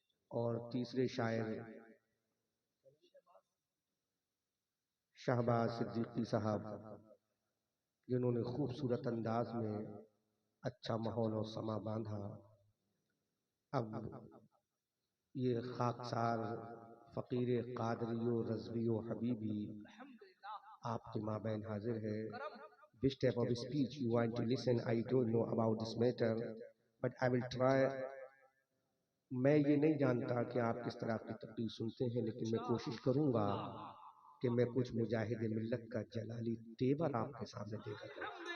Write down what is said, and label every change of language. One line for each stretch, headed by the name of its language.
Hindi: और तीसरे शायर शहबाज सिद्दीकी साहब, जिन्होंने खूबसूरत अंदाज में अच्छा माहौल और समा बांधा। अब ये खाकसार फ़कीर कादरियो रज़वियो हबीबी आपके माबैन हाजिर है।
English: Which type of speech you want to listen? I don't know about this matter, but I will try.
Hindi: मैं ये नहीं जानता कि आप किस तरह की तकरीर सुनते हैं, लेकिन मैं कोशिश करूंगा कि मैं कुछ मुजाहिद मिल्लत का जलाली तेवर आपके सामने देकर दूं।